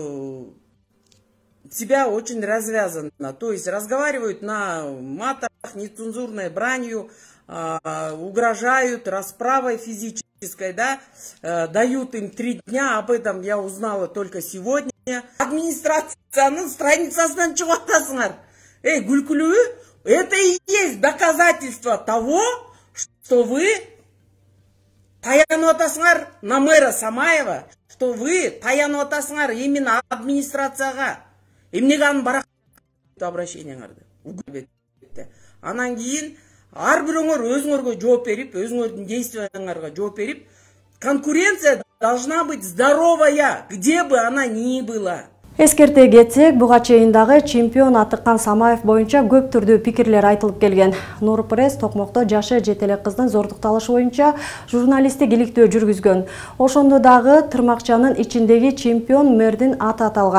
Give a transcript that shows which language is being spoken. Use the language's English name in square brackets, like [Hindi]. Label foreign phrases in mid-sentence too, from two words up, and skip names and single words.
[Russian] себя очень развязанно, то есть разговаривают на матах, нецензурной бранью, угрожают расправой физической, да, дают им 3 дня, об этом я узнала только сегодня. [Kyrgyz] Администрацияның страницасынан чыгатасыңар. [Russian] Гүлкүлүү, это и есть доказательство того, что вы [Kyrgyz] таянып атасыңар [Russian] на мэра Самаева, что вы [Kyrgyz] таянып атасыңар [Russian] именно администрацияга. [Kyrgyz] Эмнеге анын барак обращениеңарды угубетти. Анан кийин ар бирөөңөр өзүңөргө жооп берип, өзүңөрдүн действияңарга жооп берип, [Russian] конкуренция должна быть здоровая, где бы она ни была. [Kyrgyz] Эскерте кетсек, буга чейин дагы чемпион атыккан Самаев боюнча көп түрдүү пикирлер айтылып келген. Нурпресс Токмокто жашы жете элек кыздын зордукталышы боюнча журналисттик иликтөө жүргүзгөн. Ошондо дагы тырмакчанын ичиндеги чемпион мэрдин аты аталган.